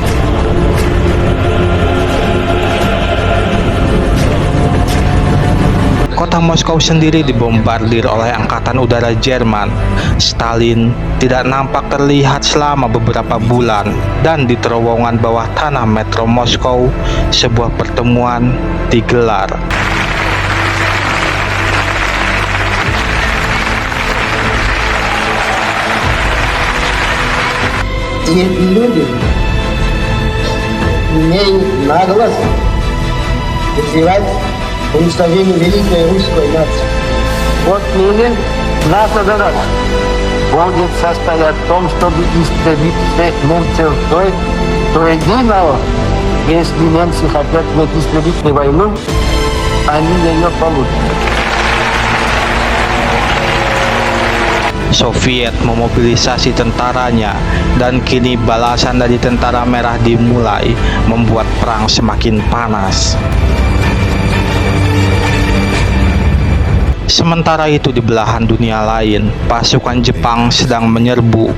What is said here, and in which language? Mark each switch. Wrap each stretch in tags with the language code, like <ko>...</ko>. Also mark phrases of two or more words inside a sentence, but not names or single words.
<id>Kota Moskow sendiri dibombardir oleh angkatan udara Jerman. Stalin tidak nampak terlihat selama beberapa bulan, dan di terowongan bawah tanah metro Moskow, sebuah pertemuan digelar.</id> <ru>И эти люди имеют наглость призывать уничтожение великой русской нации. Вот Ленин, наша задача будет состоять в том, чтобы истребить всех немцев до единого. Если немцы хотят истребить войну, они ее получат.</ru> <id>Soviet memobilisasi tentaranya dan kini balasan dari Tentara Merah dimulai, membuat perang semakin panas. Sementara itu di belahan dunia lain, pasukan Jepang sedang menyerbu.</id>